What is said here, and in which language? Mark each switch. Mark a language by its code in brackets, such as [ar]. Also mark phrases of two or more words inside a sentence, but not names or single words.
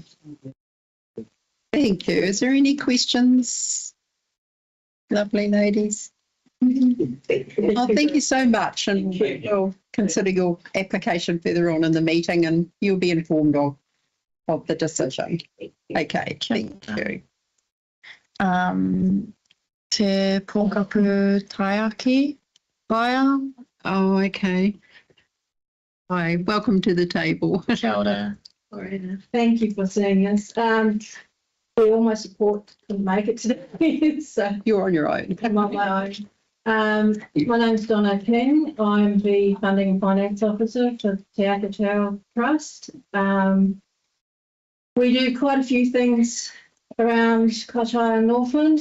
[en] Thank you. Is there any questions? Lovely ladies. Oh, thank you so much, and we'll consider your application further on in the meeting, and you'll be informed of the decision. Okay, thank you. [mi] Te pokapu taiaki whaia. [en] Oh, okay. Hi, welcome to the table. [mi] Kia ora. [en] Thank you for seeing us. All my support couldn't make it today, so You're on your own. I'm on my own. My name's Donna King. I'm the Funding and Finance Officer for Te Aka Tower Trust. We do quite a few things around Kaitaia and Northland.